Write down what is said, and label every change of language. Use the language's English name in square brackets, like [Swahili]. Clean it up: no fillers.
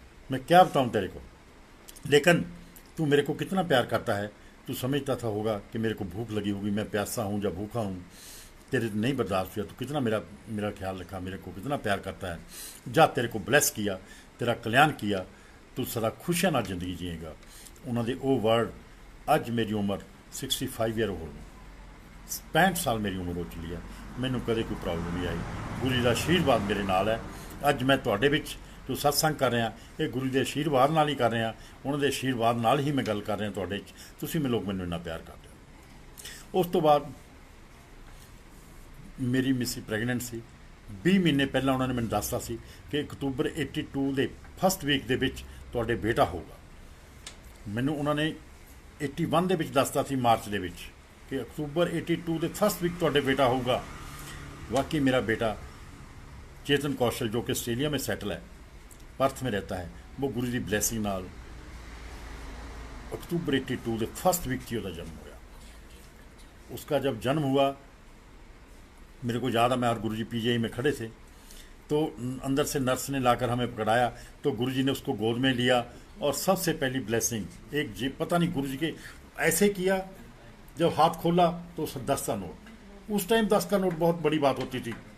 [Hindi] मैं क्या बताऊं तेरे को, लेकिन तू मेरे को कितना प्यार करता है। तू समझता था होगा कि मेरे को भूख लगी होगी, मैं प्यासा हूँ या भूखा हूँ, तेरे नहीं बर्दाश्त हुआ। तू कितना मेरा मेरा ख्याल रखा, मेरे को कितना प्यार करता है। जा तेरे को ब्लेस किया, तेरा कल्याण किया, तू सदा खुशियां [Punjabi] ਨਾਲ ਜ਼ਿੰਦਗੀ ਜੀਏਗਾ। ਉਹਨਾਂ ਦੇ ਉਹ ਵਰਡ, ਅੱਜ ਮੇਰੀ ਉਮਰ 65 ਈਅਰ ਹੋ ਗਈ, 65 ਸਾਲ ਮੇਰੀ ਉਮਰ ਹੋ ਚੁੱਕੀ ਹੈ, ਮੈਨੂੰ ਕਦੇ ਕੋਈ ਪ੍ਰੋਬਲਮ ਨਹੀਂ ਆਈ। ਗੁਰੂ ਜੀ ਦਾ ਆਸ਼ੀਰਵਾਦ ਮੇਰੇ ਨਾਲ ਹੈ। ਅੱਜ ਮੈਂ ਤੁਹਾਡੇ ਵਿੱਚ ਜੋ ਸਤਸੰਗ ਕਰ ਰਿਹਾ, ਇਹ ਗੁਰੂ ਦੇ ਆਸ਼ੀਰਵਾਦ ਨਾਲ ਹੀ ਕਰ ਰਿਹਾ। ਉਹਨਾਂ ਦੇ ਆਸ਼ੀਰਵਾਦ ਨਾਲ ਹੀ ਮੈਂ ਗੱਲ ਕਰ ਰਿਹਾ ਤੁਹਾਡੇ 'ਚ। ਤੁਸੀਂ ਲੋਕ ਮੈਨੂੰ ਇੰਨਾ ਪਿਆਰ ਕਰਦੇ ਹੋ। ਉਸ ਤੋਂ ਬਾਅਦ ਮੇਰੀ ਮਿਸੀ ਪ੍ਰੈਗਨੈਂਟ ਸੀ। 20 ਮਹੀਨੇ ਪਹਿਲਾਂ ਉਹਨਾਂ ਨੇ ਮੈਨੂੰ ਦੱਸਤਾ ਸੀ ਕਿ ਅਕਤੂਬਰ 82 ਦੇ ਫਸਟ ਵੀਕ ਦੇ ਵਿੱਚ ਤੁਹਾਡੇ ਬੇਟਾ ਹੋਊਗਾ। ਮੈਨੂੰ ਉਹਨਾਂ ਨੇ 81 ਦੇ ਵਿੱਚ ਦੱਸਤਾ ਸੀ, ਮਾਰਚ ਦੇ ਵਿੱਚ, ਕਿ ਅਕਤੂਬਰ 82 ਦੇ ਫਸਟ ਵੀਕ ਤੁਹਾਡੇ [Hindi] बेटा होगा। वाकई मेरा बेटा चेतन कौशल, जो कि ऑस्ट्रेलिया में सेटल है, पर्थ में रहता है, वो गुरु की ब्लैसिंग नाल अक्तूबर 82 के फस्ट वीक थी उसका जन्म होया। उसका जब जन्म हुआ, मेरे को याद है, मैं और गुरु जी PGI में खड़े थे, तो अंदर से नर्स ने लाकर हमें पकड़ाया, तो गुरु जी ने उसको गोद में लिया और सबसे पहली ब्लेसिंग एक जी, पता नहीं गुरु जी के ऐसे किया, जब हाथ खोला तो 10 का नोट, उस टाइम 10 का नोट बहुत बड़ी बात होती थी।